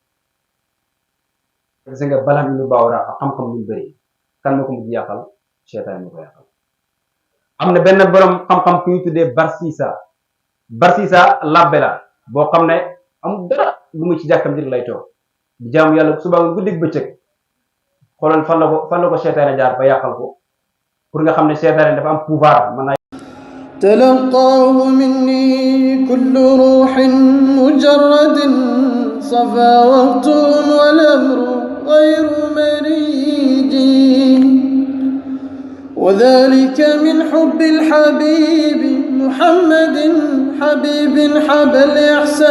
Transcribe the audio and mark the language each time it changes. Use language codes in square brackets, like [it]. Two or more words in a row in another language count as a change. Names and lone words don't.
[wo] gis nga balam lu baawra ak xam-xam lu bëri kan moo ko mujj yàqal seytaan moo ko yàqal am na benn borom xam-xam ku ñu tuddee Barsisa labbe la boo xam ne amul dara lu mu ci jàkkam dir lay toog di jaamu yàlla suba nga guddi bëccëg xoolal fan la ko seytaane jaar ba yàqal ko pour nga xam ne seytaane dafa am pouvoir mën naa [ar] تلقاه مني كل روح مجرد صفا وقت والأمر غير مريج وذلك من حب الحبيب محمد حبيب حبى الإحسان